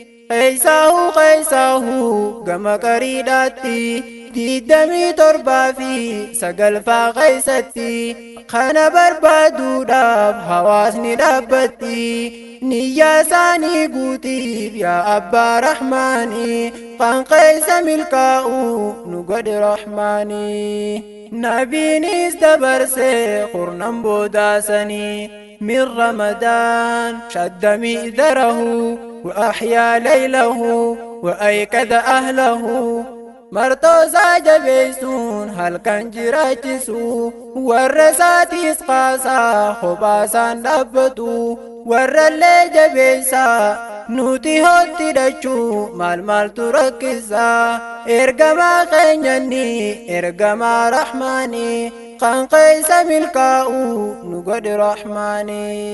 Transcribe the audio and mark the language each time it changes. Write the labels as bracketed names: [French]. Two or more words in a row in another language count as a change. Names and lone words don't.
[Oromo] Qeessaahu, qeessaahu, gama qariidhaatti, digdamii torbaa fi sagalfaa qeessatti, kana barbaaduudhaaf hawaasni dhaabbatti. Niyyaa isaanii guutiif yaa Abbaa Rahmaanii, kan qeessa milkaa'u nu godhe Rahmaanii. Nabiinis dabarsee kurnan boodaasanii, [Arabic] من رمضان شد مئزره وأحيا ليله وأيقظ أهله. [Oromo] Martoo isaa jabeessuun halkan jiraachisu, warra isaatiis qaasaa kophaa isaan dhaabbatu, warra illee jabeessaa nuti hotti dhachuu maal maaltu rakkisaa? Ergamaa keenyanni, ergamaa Rahmaanii, kan keessa milkaa'u nu godhi Rahmaani.